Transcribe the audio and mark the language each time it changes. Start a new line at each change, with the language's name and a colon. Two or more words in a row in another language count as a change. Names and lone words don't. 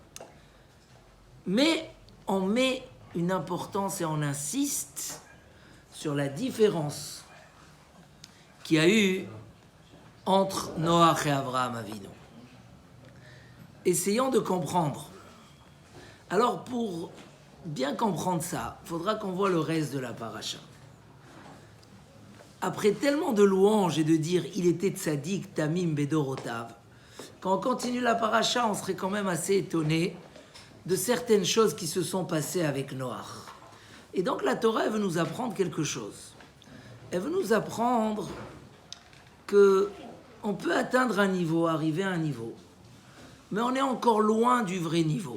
French: Mais on met une importance et on insiste sur la différence qu'il y a eu entre Noach et Avraham Avinu. Essayons de comprendre. Alors, pour bien comprendre ça, il faudra qu'on voit le reste de la paracha. Après tellement de louanges et de dire « il était
Hebrew: צדיק, תמים, בדורותיו »,
French: quand on continue la paracha, on serait quand même assez étonné de certaines choses qui se sont passées avec Noach. Et donc la Torah, elle veut nous apprendre quelque chose. Elle veut nous apprendre qu'on peut atteindre un niveau, arriver à un niveau, mais on est encore loin du vrai niveau.